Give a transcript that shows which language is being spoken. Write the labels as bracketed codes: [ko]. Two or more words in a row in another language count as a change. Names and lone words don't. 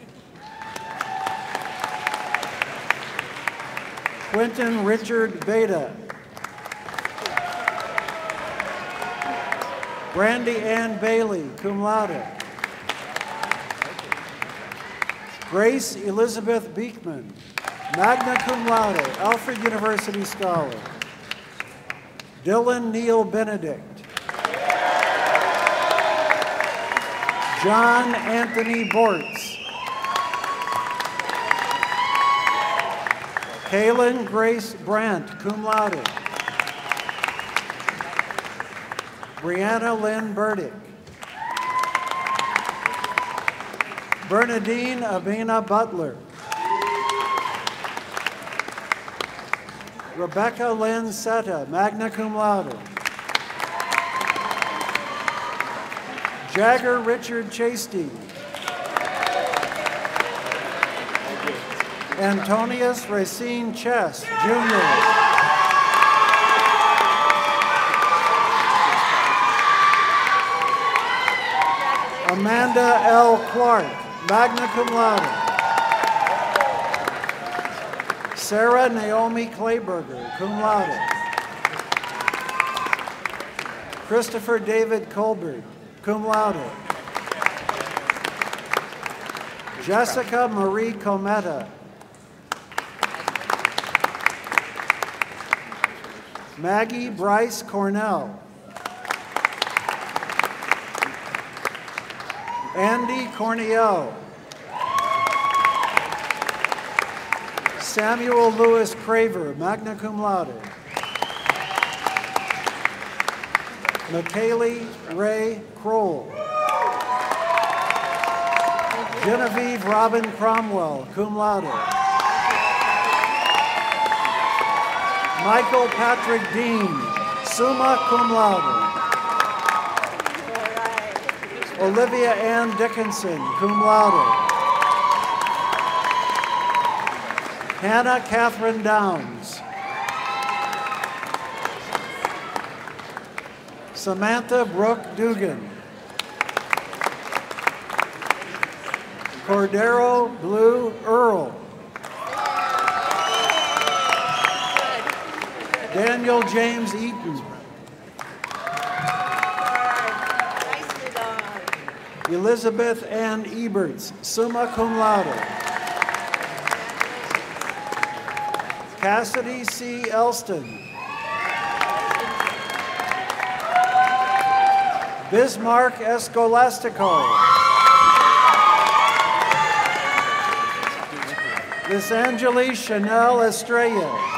[en] Quentin Richard Beta. Brandy Ann Bailey, [la] cum laude. [en] Grace Elizabeth Beekman, [la] magna cum laude, [en] Alfred University Scholar. Dylan Neal Benedict. John Anthony Bortz. Kaylin Grace Brandt, [la] cum laude. [en] Brianna Lynn Burdick. Bernadine Abina Butler. Rebecca Lynn Setta, [la] magna cum laude. [en] Jagger Richard Chasty. Antonius Racine Chess, Jr. Amanda L. Clark, [la] magna cum laude. [en] Sarah Naomi Clayberger, [la] cum laude. [en] Christopher David Colbert, [la] cum laude. [en] Jessica Marie Cometa. Maggie Bryce Cornell. Andy Cornell. Samuel Lewis Craver, [la] magna cum laude. [en] McKaylee Ray Kroll. Genevieve Robin Cromwell, [la] cum laude. [en] Michael Patrick Dean, [la] summa cum laude. [en] Olivia Ann Dickinson, [la] cum laude. [en] Hannah Catherine Downs. Samantha Brooke Dugan. Cordero Blue Earl. Daniel James Eaton. Elizabeth Ann Eberts, [la] summa cum laude. [en] Cassidy C. Elston. Bismarck Escolastico. Visangeli Chanel Estrella.